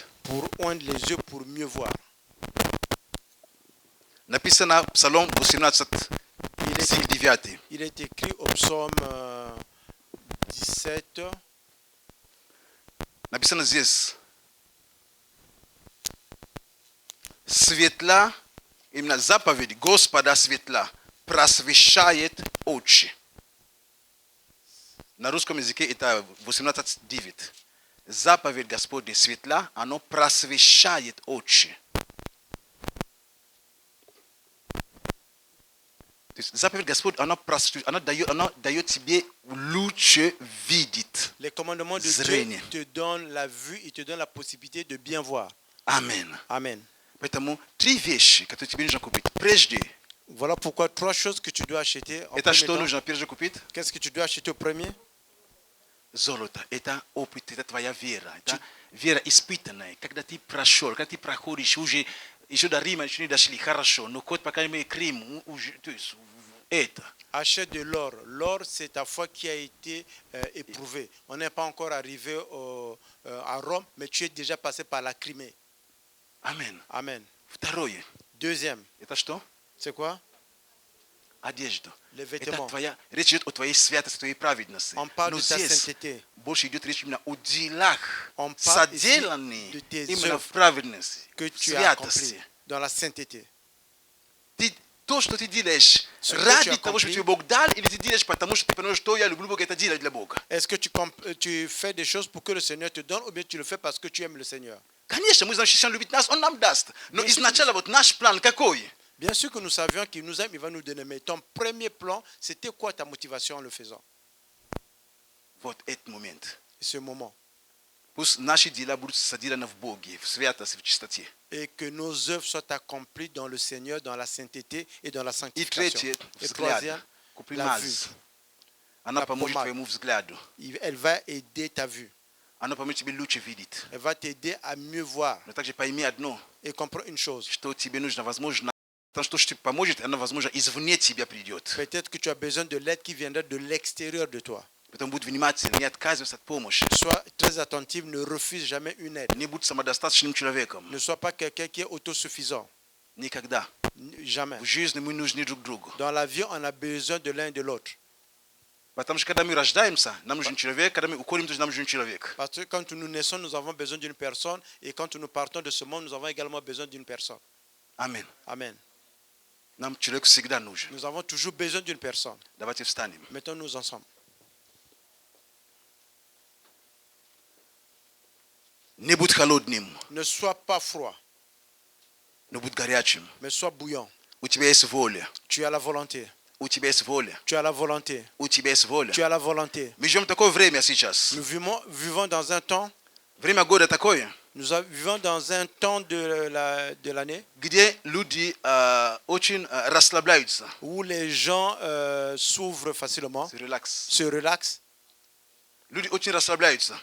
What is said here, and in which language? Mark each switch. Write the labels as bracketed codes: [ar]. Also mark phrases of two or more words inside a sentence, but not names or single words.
[fr] pour oindre les yeux pour mieux voir. [ru] Написано Псалом 18, [fr] Il est, [ru] стих 9. [fr] il est écrit au psaume 17, [ru] Написано здесь. Светла, именно заповедь Господа светла, просвещает очи. На русском языке это 18:9. Заповедь Господня светла, оно просвещает очи. То есть заповедь Господь, она дает тебе лучше видеть. [fr] les commandements de [ru] Зрение. [fr] Dieu te donnent la vue, il te donne la possibilité de bien voir. [ru] Амен. [fr] Amen. [ru] Поэтому три вещи, которые тебе нужно купить. Прежде, [fr] Voilà pourquoi trois choses que tu dois acheter. En [ru] это [fr] premier [ru] что [fr] temps. [ru] нужно прежде купить? [fr] Qu'est-ce que tu dois acheter au premier? [ru] Золото. Это опыт, это твоя вера. Это вера испытанная. Когда ты прошел, когда ты проходишь, уже еще до Рима еще не дошли, хорошо. Но хоть пока мы Крим, уже, то есть это. [fr] Achète de l'or. L'or, c'est ta foi qui a été éprouvée. On n'est pas encore arrivé à Rome, mais tu es déjà passé par la Crimée. [ru] Амен. [fr] Amen. [ru] Второе. [fr] Deuxième, [ru] Это что? [fr] c'est quoi? [ru] Одежда. [fr] Les [ru] Это [fr] vêtements. [ru] твоя, речь идет о твоей святости, твоей праведности. [fr] On parle [ru] Но [fr] de ta [ru] здесь [fr] sainteté. [ru] больше идет речь именно о делах, [fr] On parle ici [ru] соделанные [fr] de tes [ru] именно в [fr] œuvres [ru] праведности, [fr] Que [ru] в [fr] tu as accompli [ru] святости. [fr] dans la sainteté. [ru] То, что ты делаешь [fr] Ce que [ru] ради [fr] tu [ru] того, что [fr] accomplis. [ru] тебе Бог дал, или ты делаешь, потому что ты понимаешь, что я люблю Бога, это делать для Бога. [fr] Est-ce que tu fais des choses pour que le Seigneur te donne ou bien tu le fais parce que tu aimes le Seigneur? [ru] Конечно, мы знаем, что если Он любит нас, Он нам даст. Но Конечно. изначально вот наш план какой? [fr] Bien sûr que nous savions qu'il nous aime, il va nous donner. Mais ton premier plan, c'était quoi ta motivation en le faisant? [ru] Вот этот момент. [fr] Et ce moment. [ru] Пусть наши дела будут соделаны в Боге, в святости, в чистоте. [fr] Et que nos œuvres soient accomplies dans le Seigneur, dans la sainteté et dans la [ru] И [fr] sanctification. [ru] третье, [fr] Et [ru] взгляд. [fr] troisième, [ru] Купи [fr] la [ru] мазь. [fr] vue. [ru] Она [fr] La [ru] поможет помада. твоему взгляду. [fr] Elle va aider ta vue. [ru] Она поможет тебе лучше видеть. [fr] Elle va t'aider à mieux voir. [ru] Но также пойми одно, [fr] Et comprends une chose. [ru] что тебе нужно, возможно, потому что тебе поможет, она, возможно, извне тебя придет. [fr] Peut-être que tu as besoin de l'aide qui viendra de l'extérieur de toi. [ru] Поэтому будь внимательным, не отказывайся от помощи. [fr] Sois très attentif, ne refuse jamais une aide. [ru] Не будь самодостаточным человеком. [fr] Ne sois pas quelqu'un qui est autosuffisant. [ru] Никогда. [fr] Jamais. [ru] В жизни мы нужны друг другу. [fr] Dans la vie, on a besoin de l'un et de l'autre. [ru] Потому что когда мы рождаемся, нам нужен человек, когда мы уходим, тоже нам нужен человек. [fr] Parce que quand nous naissons, nous avons besoin d'une personne. Et quand nous partons de ce monde, nous avons également besoin d'une personne. [ru] Амин. [fr] Amen. [ru] Нам человек всегда нужен. [fr] Nous avons toujours besoin d'une personne. [ru] Давайте встанем. [fr] Mettons-nous ensemble. [ru] Не будь холодным, [fr] Ne sois pas froid, [ru] но будь горячим. [fr] mais sois bouillant. [ru] У тебя есть воля. [fr] Tu as la volonté. [ru] У тебя есть воля. [fr] Tu as la volonté. [ru] У тебя есть воля. [fr] Tu as la volonté. [ru] Мы живем в такое время сейчас. [fr] Nous vivons dans un temps, [ru] Время года такое, [fr] vivons dans un temps de l'année [ru] где люди очень расслабляются. [fr] où les gens s'ouvrent facilement, [ru] Релакс. [fr] se relaxent. [ru] Люди очень расслабляются.